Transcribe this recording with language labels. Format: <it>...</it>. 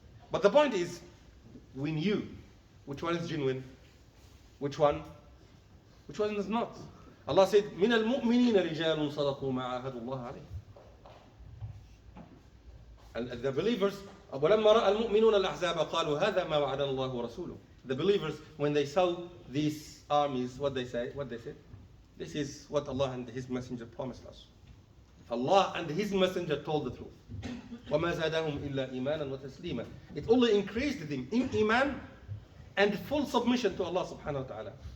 <en>But the point is, we knew which one is genuine, which one is not. Allah said,</en> <ar>مِنَ الْمُؤْمِنِينَ رِجَالٌ صَدَقُوا مَا عَاهَدُوا اللَّهَ عَلَيْهِ.</ar> <en>And the believers,</en> <ar>وَلَمَّا رَأَى الْمُؤْمِنُونَ الْأَحْزَابَ قَالُوا هَذَا مَا وَعَدَنَا اللَّهُ وَرَسُولُهُ.</ar> <en>The believers, when they saw these armies, what they said? This is what Allah and His Messenger promised us. Allah and His Messenger told the truth.</en> <ar>وَمَا زَادَهُمْ إِلَّا إِيمَانًا وَتَسْلِيمًا.</ar> <en>It only increased them in iman and full submission to Allah subhanahu wa ta'ala.</en>